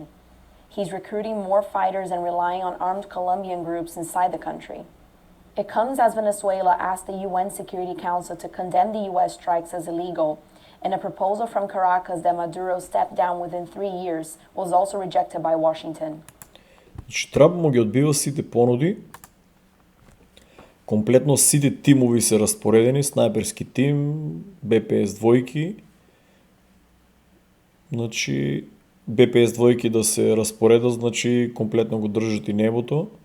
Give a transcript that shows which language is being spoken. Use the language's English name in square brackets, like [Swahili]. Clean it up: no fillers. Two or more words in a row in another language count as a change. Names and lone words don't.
[English] He's recruiting more fighters and relying on armed Colombian groups inside the country. It comes as Venezuela asked the UN Security Council to condemn the U.S. strikes as illegal, and a proposal from Caracas that Maduro step down within 3 years was also rejected by Washington. [Macedonian] Трамп му ги одбива сите понуди. Комплетно сите тимови се распоредени, снайперски тим, БПС двојки. Значи БПС двојки да се распоредат, значи комплетно го држат и небото.